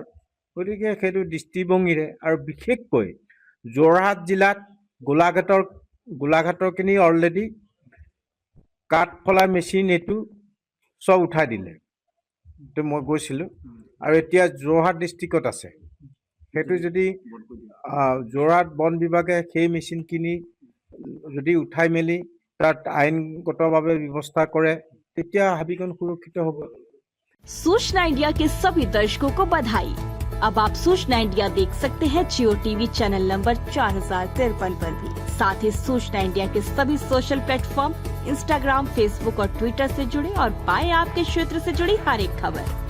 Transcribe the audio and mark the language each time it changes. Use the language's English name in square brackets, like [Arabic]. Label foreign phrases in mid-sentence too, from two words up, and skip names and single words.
[Assamese] গতিকে সেইটো দৃষ্টিভংগীৰে, আৰু বিশেষকৈ যোৰহাট জিলাত গোলাঘাটৰখিনি অলৰেডি কাঠফলা মেচিন এইটো চব উঠাই দিলে। এইটো মই গৈছিলোঁ। আৰু এতিয়া যোৰহাট ডিষ্ট্ৰিক্টত আছে। সেইটো যদি যোৰহাট বন বিভাগে সেই মেচিনখিনি যদি উঠাই মেলি তাত আইনগতভাৱে ব্যৱস্থা কৰে, তেতিয়া হাবিখন সুৰক্ষিত হ'ব। [Hindi] सूचना इंडिया के सभी दर्शकों को बधाई। अब आप सूचना इंडिया देख सकते हैं जियो टीवी चैनल नंबर 4053 पर भी। साथ ही सूचना इंडिया के सभी [English] social platform [Hindi] इंस्टाग्राम, फेसबुक और ट्विटर से जुड़े और पाए आपके क्षेत्र से जुड़ी हर एक खबर।